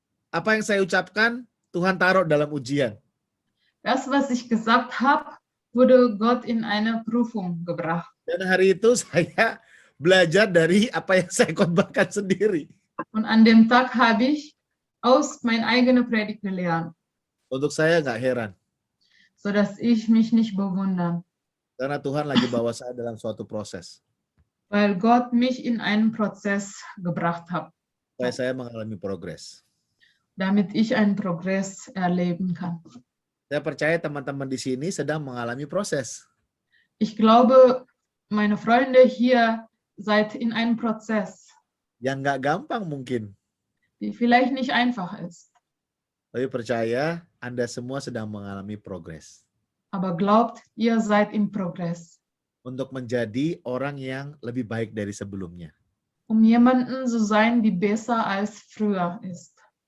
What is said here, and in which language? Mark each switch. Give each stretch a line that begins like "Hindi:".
Indonesian: Apa yang saya ucapkan, Tuhan taruh dalam ujian.
German: Das, was ich gesagt habe, wurde Gott in eine Prüfung gebracht.
Indonesian: Dan hari itu saya belajar dari apa yang saya khotbahkan sendiri.
German: Und an dem Tag habe ich aus meiner eigenen Predigt gelernt,
Indonesian: Untuk saya nggak heran.
German: sodass ich mich nicht bewundere,
Indonesian: Karena Tuhan lagi bawa saya dalam suatu proses.
German: weil Gott mich in einen Prozess gebracht hat,
Indonesian: Supaya saya mengalami progres.
German: damit ich einen Progress erleben kann.
Indonesian: Saya percaya teman-teman di sini sedang mengalami proses.
German: Ich glaube, meine Freunde hier seid in einem Prozess,
Indonesian: Yang nggak gampang mungkin.
German: die vielleicht nicht einfach ist.
Indonesian: Tapi percaya Anda semua sedang mengalami progres.
German: Aber glaubt, ihr seid im Progress,
Indonesian: Untuk menjadi orang yang lebih baik dari sebelumnya.
German: jemanden zu sein, die besser als früher ist.